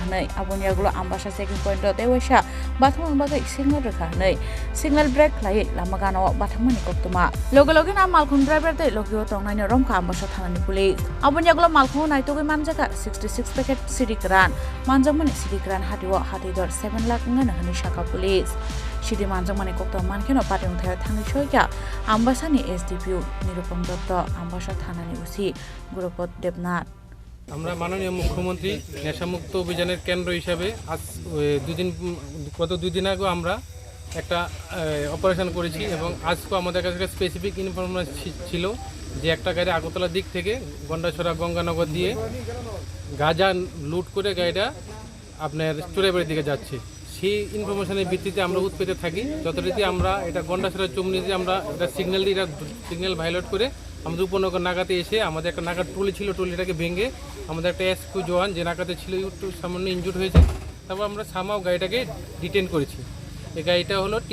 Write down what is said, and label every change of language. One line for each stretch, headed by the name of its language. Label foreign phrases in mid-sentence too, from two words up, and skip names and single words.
Kok Borok: hinai aboniagulo Ambassa
English: checking point
Kok Borok: ro dewaisa bathmung bagai signal rekha hinai
English: signal break
Kok Borok: khlai lamagano bathmani koktoma loge na Malkhung driver te logi tongnai romka Ambassa thanani police aboniagulo Malkhung naitogui manjaka 66 packet CD kran manjakmani CD kran hatiwa hatidor 7 lakh ngana hani shaka police CD manjakmani kokto mankeno patimung thaya thangni choika Ambassa ni SDPO Nirupam Dotto Ambassa thanani usi Gurupot Debnath
Bangla: আমরা মাননীয় মুখ্যমন্ত্রী নেশামুক্ত অভিযানের কেন্দ্র হিসাবে আজ গত দুই দিন আগে আমরা একটা অপারেশন করেছি এবং আজকে আমাদের কাছে স্পেসিফিক ইনফরমেশন ছিল যে একটা গাড়ি আগরতলা দিক থেকে গন্ডাছড়া গঙ্গানগর দিয়ে গাঁজা লুট করে গাড়িটা আপনার চোরাইবাড়ির দিকে যাচ্ছে সেই ইনফরমেশনের ভিত্তিতে আমরা উৎপেতে থাকি যথারীতি আমরা এটা গন্ডাছড়া চমনিতে আমরা এটা সিগন্যাল ভায়োলেট করে আমাদের উপনগর নাগাতে এসে আমাদের একটা নাগাদ ট্রলি ছিল ট্রলিটাকে ভেঙে আমাদের একটা এসকিউ জওয়ান যে নাগাতে ছিল একটু সামান্য ইনজুর্ড হয়েছে তারপর আমরা সামাও গাড়িটাকে ডিটেন করেছি এই গাড়িটা হলো